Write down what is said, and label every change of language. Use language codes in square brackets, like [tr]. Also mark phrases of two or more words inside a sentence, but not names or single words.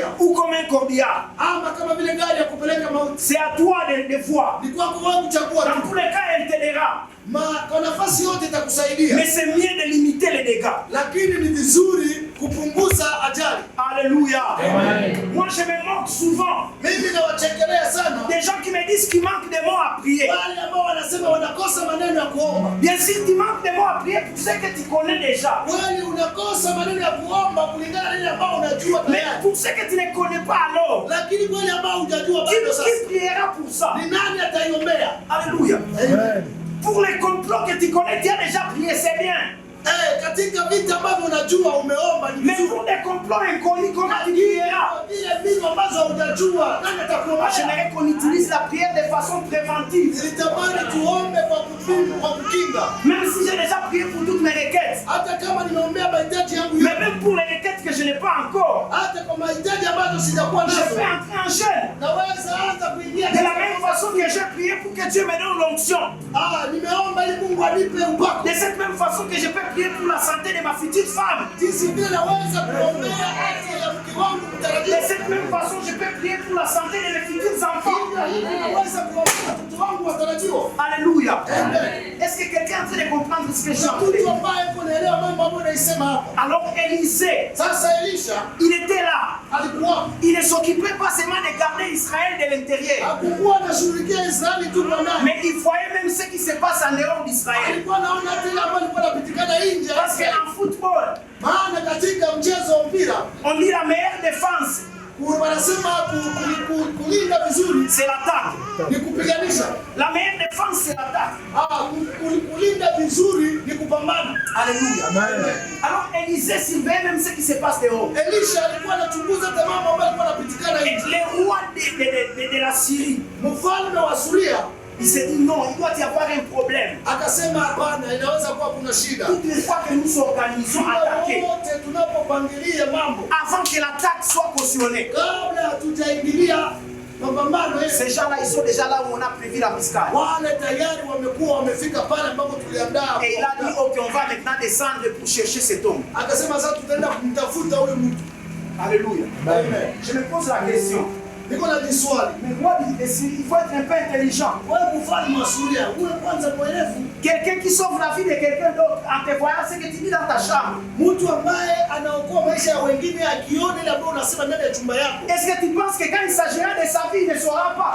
[fr] ou comme un corbillard. [sw] ama kama vile gari ya kupeleka mauti. [fr] C'est à toi de voir. [sw] Ni kwako wewe kuchagua [fr] Dans [sw] tu. [fr] tous les cas, elle t'aidera. [sw] Kwa nafasi yote itakusaidia. [fr] Mais c'est mieux de limiter les dégâts. [sw] Lakini ni vizuri kupunguza ajali. [fr] Alléluia. Moi, je me moque souvent [sw] Mimi nawachekelea sana [fr] des gens qui me disent qu'ils manquent de mots à prier. [sw] wale ambao wanasema wanakosa maneno ya kuomba. [fr] Bien sûr, tu manques de mots à prier, tu sais que tu connais déjà. [sw] Kweli unakosa maneno ya kuomba kulingana na ile ambao unajua [fr] Mais [sw] tayari. [fr] pour ceux que tu ne connais pas alors, [sw] Lakini kweli ambao hujajua bado sasa. [fr] qui priera pour ça? [sw] Ni nani ataiombea? [fr] Alléluia. Pour les complots que tu connais, tu as déjà prié, c'est bien. [sw] Katika vita ambavyo unajua umeomba ni [fr] Mais [sw] vizuri. [fr] pour des complots inconnus, comment tu prieras? [sw] Vile vitu ambazo hujajua nani [fr] Moi, [sw] atakuombea? [fr] j'aimerais qu'on utilise la prière de façon préventive. [sw] Nilitamani tuombe kwa kukinga. [fr] Même si j'ai déjà prié pour toutes mes requêtes. [sw] Hata kama nimeombea mahitaji yangu [fr] Mais [sw] yote. [fr] même pour les requêtes que je n'ai pas encore. [sw] Hata kwa mahitaji ambazo sijakuwa [fr] Je [sw] nazo. [fr] peux entrer en jeûne. [sw] Naweza hata kuingia [fr] De la même façon que j'ai prié pour que Dieu me donne l'onction. [sw] nimeomba ili Mungu anipe upako. [fr] De cette même façon que je peux prier pour la santé de ma future femme. [sw] Jinsi vile naweza kuombea afya ya mke wangu [fr] De [sw] mtarajiwa. [fr] cette même façon, je peux prier pour la santé de mes futurs enfants. [sw] Naweza kuombea mtoto wangu watarajiwa. [fr] Alléluia. Amen. Est-ce que quelqu'un est en train de comprendre ce que j'ai entendu? [sw] Mtu ambaye kunaelewa mambo ambayo naisema hapa. [fr] Alors Élisée, [sw] Sasa Elisha [fr] il était là. [sw] alikuwa [fr] Il ne s'occupait pas seulement de garder Israël de l'intérieur. [sw] hakukuwa anashughulikia Israeli tu kwa ndani. [fr] Mais il voyait même ce qui se passe en dehors d'Israël. [sw] Alikuwa anaona hata ile ambayo ilikuwa inapitikana nje. [fr] Parce qu'en football, [sw] Maana katika mchezo wa mpira [fr] on dit la meilleure défense, [sw] wanasema kulinda vizuri [fr] c'est l'attaque. [sw] ni kupiganisha. [fr] La meilleure défense, c'est l'attaque. [sw] Kulinda vizuri ni kupambana. [fr] Alléluia. Alors Élisée surveillait même ce qui se passe dehors. [sw] Elisha alikuwa anachunguza hata mambo ambayo yalikuwa yanapitikana [fr] Et [sw] nje. [fr] les rois de la Syrie, [sw] Mfalme wa Suria [fr] il s'est dit non, il doit y avoir un problème. [sw] akasema hapana, inaweza kuwa kuna shida. [fr] Toutes les fois que nous organisons attaquer, [sw] Wote tunapopangilia mambo [fr] avant que l'attaque soit cautionnée, [sw] kabla hatujaingilia mapambano [fr] ces gens-là, ils sont déjà là où on a prévu la biscade. [sw] wale tayari wamekuwa wamefika pale ambapo tuliandaa. [fr] Et il a dit, ok, on va maintenant descendre pour chercher cet homme. [sw] Akasema sasa tutaenda kumtafuta huyu mtu. [fr] Alléluia. Amen. Je me pose la question. [sw] Niko na jiswali. [fr] Mais moi, il faut être un peu intelligent. [sw] Wewe mfalme wa Suria, uwe kwanza mwerevu. [fr] Quelqu'un qui sauve la vie de quelqu'un d'autre en te voyant ce que tu dis dans ta chambre. [sw] Mtu ambaye anaokoa maisha ya wengine akiona ile ambayo unasema ndani ya chumba yako. [fr] Est-ce que tu penses que quand il s'agira de sa vie, il ne saura pas?